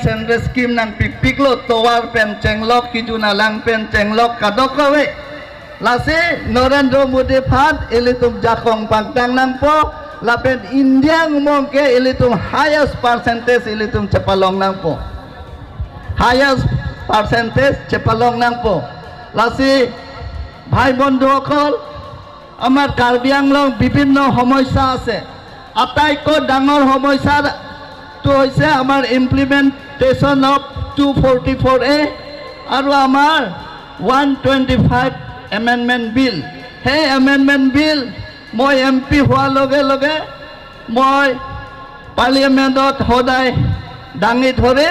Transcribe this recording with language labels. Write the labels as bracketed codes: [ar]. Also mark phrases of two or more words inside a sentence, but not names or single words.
[en] central scheme [mjw] nang pipik lo towar pen chenglok kijuna lang pen chenglok kadok kawe lase Narendra Modi phat ilitum jakong pangtang nang po lapen India ngomong ke ilitum [en] highest percentage [mjw] ilitum cepalong nang po [en] highest percentage [mjw] cepalong nang po lase [as] ভাই বন্ধুসকল আমার কাৰ্বি আংলং বিভিন্ন সমস্যা আছে আটাইতকৈ ডাঙৰ সমস্যাটো হৈছে আমাৰ ইমপ্লিমেণ্টেশ্যন অফ 244A আৰু আমাৰ 125 এমেণ্ডমেণ্ট বিল সেই এমেণ্ডমেণ্ট বিল মই MP হোৱাৰ লগে লগে মই পাৰ্লিয়ামেণ্টত সদায় দাঙি ধৰিম